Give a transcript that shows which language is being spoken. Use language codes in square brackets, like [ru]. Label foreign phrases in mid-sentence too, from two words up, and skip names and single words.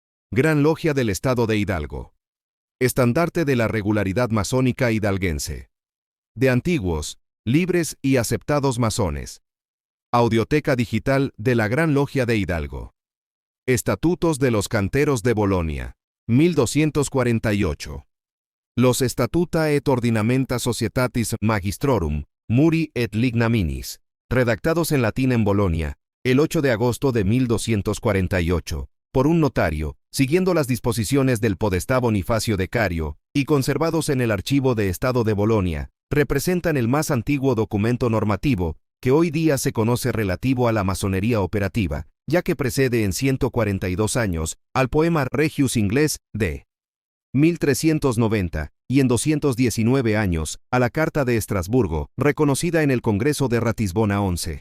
[es] Gran Logia del Estado de Hidalgo. Estandarte de la regularidad masónica hidalguense. De antiguos, libres y aceptados masones. Audioteca digital de la Gran Logia de Hidalgo. Estatutos de los Canteros de Bolonia, 1248. Los Statuta et Ordinamenta Societatis Magistrorum, Muri et Lignaminis, redactados en latín en Bolonia, el 8 de agosto de 1248, por un notario, siguiendo las disposiciones del podestá Bonifacio de Cario, y conservados en el Archivo de Estado de Bolonia, representan el más antiguo documento normativo que hoy día se conoce relativo a la masonería operativa, ya que precede en 142 años al poema Regius inglés de 1390, y en 219 años a la Carta de Estrasburgo, reconocida en el Congreso de Ratisbona 11.